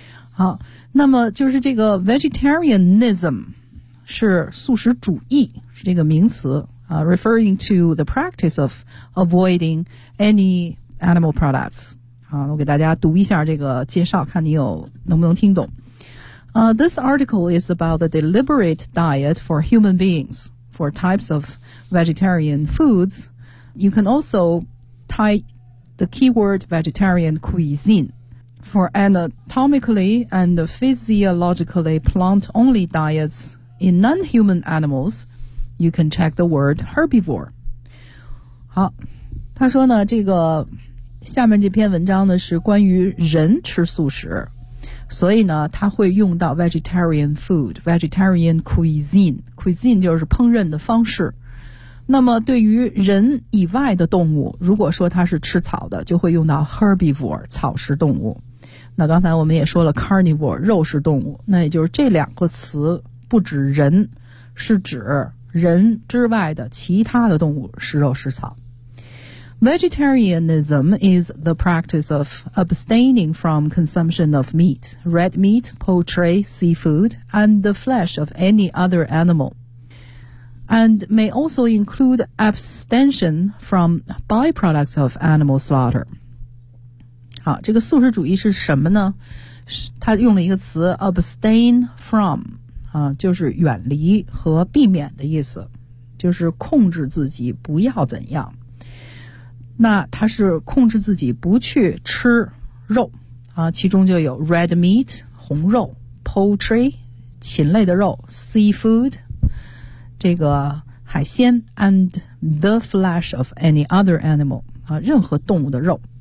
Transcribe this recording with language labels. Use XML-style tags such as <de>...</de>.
<zh>好，那么就是这个 vegetarianism是素食主义，是这个名词啊，</zh> <en>referring to the practice of avoiding any animal products。</en> <zh>好，我给大家读一下这个介绍，看你有能不能听懂。</zh> <en>This article is about the deliberate diet for human beings for types of vegetarian foods. You can also type the keyword vegetarian cuisine for anatomically and physiologically plant-only diets. In non-human animals, you can check the word herbivore.</en> <zh>好，他说呢，这个下面这篇文章呢是关于人吃素食，所以呢他会用到 vegetarian food, vegetarian cuisine. Cuisine 就是烹饪的方式。那么对于人以外的动物，如果说它是吃草的，就会用到 herbivore, 草食动物。那刚才我们也说了 carnivore, 肉食动物，那也就是这两个词不止人，是指人之外的其他的动物食肉食草。</zh> <en>Vegetarianism is the practice of abstaining from consumption of meat, red meat, poultry, seafood, and the flesh of any other animal, and may also include abstention from byproducts of animal slaughter.</en> <zh>好，这个素食主义是什么呢？它用了一个词 abstain from，就是远离和避免的意思，就是控制自己不要怎样。那他是控制自己不去吃肉啊，其中就有 red meat 红肉， poultry 禽类的肉， seafood 这个海鲜，</zh> <en>and the flesh of any other animal</en> <zh>啊，任何动物的肉。</zh>